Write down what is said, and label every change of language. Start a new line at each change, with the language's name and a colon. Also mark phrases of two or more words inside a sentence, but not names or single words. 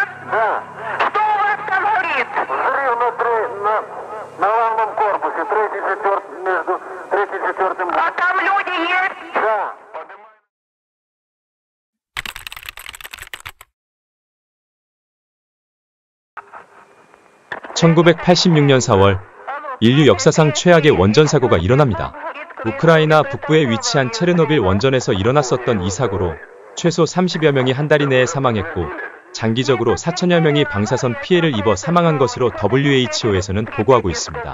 Russian: Да. Что у вас там горит? Взрыв на главном корпусе, третий, четвертый, между третьим и четвертым. А там люди есть? Да.
Korean: 1986년 4월, 인류 역사상 최악의 원전 사고가 일어납니다. 우크라이나 북부에 위치한 체르노빌 원전에서 일어났었던 이 사고로 최소 30여 명이 한 달 이내에 사망했고, 장기적으로 4천여 명이 방사선 피해를 입어 사망한 것으로 WHO에서는 보고하고 있습니다.